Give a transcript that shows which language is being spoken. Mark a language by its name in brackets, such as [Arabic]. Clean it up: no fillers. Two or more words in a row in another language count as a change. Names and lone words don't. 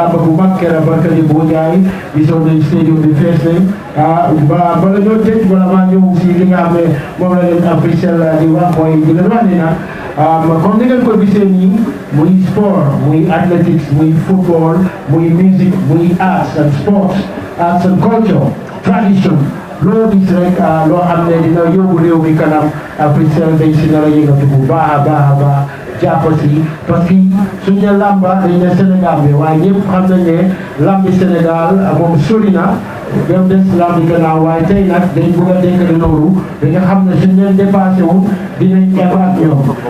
[Wolof] làmba bu mag keroog barkali bu Njaay gisoon nañ stadium bi fees nañ bala ñoo tëj wala maa ñëw si li nga xam ne moom la leen Africell di wax mooy di leen wax ne nag comme ni ngeen ko gisee nii muy sport muy athletics muy football muy music muy [English] arts and sports arts and culture tradition [Wolof] loo gis rek loo xam ne dina yóbbu réew mi kanam Africell dañ si nar a yëngatu bu baax a baax jàpp si parce que suñu ne lamba dañ ne Sénégal bi waaye ñëpp xam nañ ne lambi Sénégal moom sori na dem des lambi gannaaw waaye tey nag dañ bëgg a dénk loolu da nga xam ne suñu leen dépassé wu dinañ ebaat ñoom